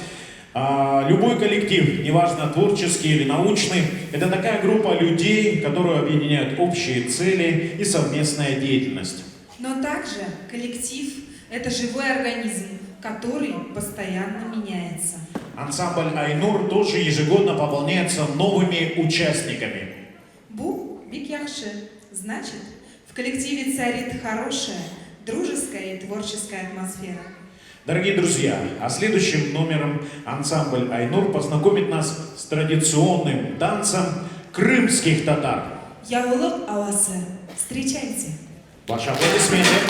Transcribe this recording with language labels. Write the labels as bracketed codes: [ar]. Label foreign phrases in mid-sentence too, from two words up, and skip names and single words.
[ru] Любой коллектив, неважно творческий или научный, это такая группа людей, которую объединяют общие цели и совместная деятельность. Но также коллектив – это живой организм, который постоянно меняется. Ансамбль «Айнур» тоже ежегодно пополняется новыми участниками. [tt] Бу бик яхшы. [ru] Значит, в коллективе царит хорошая, дружеская и творческая атмосфера. Дорогие друзья, а следующим номером ансамбль «Айнур» познакомит нас с традиционным танцем крымских татар. Яулык ауасы. Встречайте. Ваши аплодисменты.